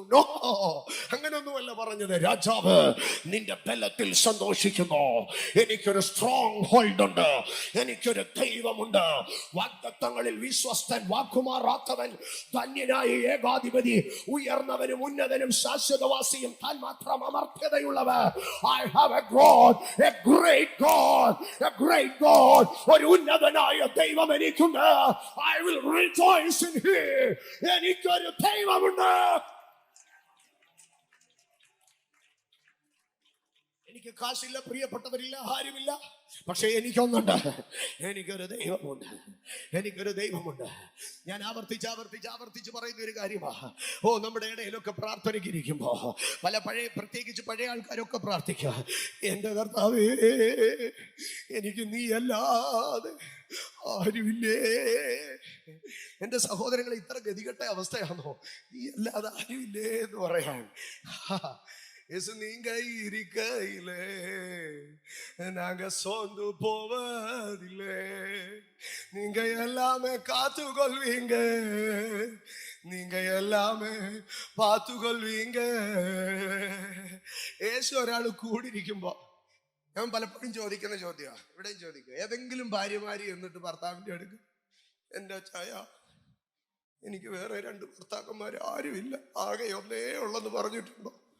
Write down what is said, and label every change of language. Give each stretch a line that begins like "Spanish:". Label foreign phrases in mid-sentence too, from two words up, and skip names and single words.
Malayalam: നോ, അങ്ങനൊന്നുമല്ല പറഞ്ഞത്. രാജാവ് നിന്റെ ബലത്തിൽ സന്തോഷിക്കുന്നു. എനിക്കൊരു
English: strong hold
Malayalam: ഉണ്ട്, എനിക്കൊരു ദൈവമുണ്ട്. വാഗ്ദത്തങ്ങളിൽ വിശ്വസ്തൻ, വാക്കുമാറാത്തവൻ, ധന്യനായ ഏകാധിപതി, ഉയർന്നവനും ഉന്നതനും ശാശ്വതവാസിയും, താൻ മാത്രം അമർത്യതയുള്ളവർ.
English: I have a God, a great God, a great God.
Malayalam: ഒരു ഉന്നതനായ ദൈവം എനിക്കുണ്ട്.
English: I will rejoice in him.
Malayalam: എനിക്കൊരു ദൈവമുണ്ട്. എനിക്ക് കാശില്ല, പ്രിയപ്പെട്ടവരില്ല, ആരുമില്ല. പക്ഷെ എനിക്കൊന്നുണ്ട്, എനിക്കൊരു ദൈവമുണ്ട്, എനിക്കൊരു ദൈവമുണ്ട്. ഞാൻ ആവർത്തിച്ച് പറയുന്ന ഒരു കാര്യമാണ്. നമ്മുടെ ഇടയിലൊക്കെ പ്രാർത്ഥനയ്ക്ക് ഇരിക്കുമ്പോ പ്രത്യേകിച്ച് പഴയ ആൾക്കാരൊക്കെ പ്രാർത്ഥിക്കുക, എൻ്റെ കർത്താവേ, എനിക്ക് നീ അല്ലാതെ ആരുമില്ലേ. എൻ്റെ സഹോദരങ്ങളെ, ഇത്ര ഗതികെട്ട അവസ്ഥയാണോ? നീ അല്ലാതെ ആരുമില്ലേ എന്ന് പറയാൻ.
Tamil: நீங்க இருக்கையிலே நாங்க சோர்ந்து போவதில்லை. நீங்க எல்லாமே காத்துக்கொள்வீங்க, நீங்க எல்லாமே പാത്തുകൊള്ളുവീങ്ക.
Malayalam: യേശു ഒരാൾ കൂടിയിരിക്കുമ്പോ ഞാൻ പലപ്പോഴും ചോദിക്കുന്ന ചോദ്യമാണ്, ഇവിടെയും ചോദിക്കുക, ഏതെങ്കിലും ഭാര്യമാരി എന്നിട്ട് ഭർത്താവിന്റെ അടുക്ക്, എൻ്റെ ചായ, എനിക്ക് വേറെ 2 ഭർത്താക്കന്മാർ ആരുമില്ല, ആകെ ഒന്നേ ഉള്ളെന്ന് പറഞ്ഞിട്ടുണ്ടോ?